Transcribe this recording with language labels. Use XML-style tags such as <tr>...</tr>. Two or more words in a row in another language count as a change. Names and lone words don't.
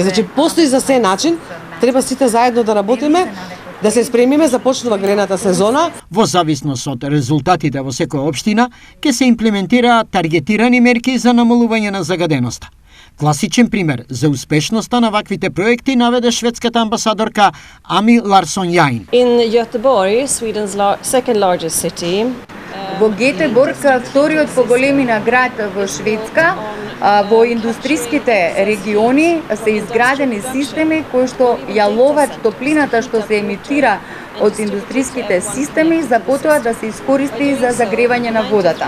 <mk>Значи постои за се начин, треба сите заедно да работиме, да се спремиме, започнува грената сезона. Во зависност од резултатите во секоја општина, ќе се имплементираат таргетирани мерки за намалување на загаденоста. Класичен пример за успешноста на ваквите проекти наведе шведската амбасадорка Amy Larsson-Jain.</mk> <en>In Göteborg, Sweden's second largest city.</en> <mk>Во Гетеборг, вториот по големина град во Шведска, во индустриските региони се изградени системи кои што ја ловат топлината што се емитира од индустриските системи за потоа да се искористи за загревање на водата.</mk>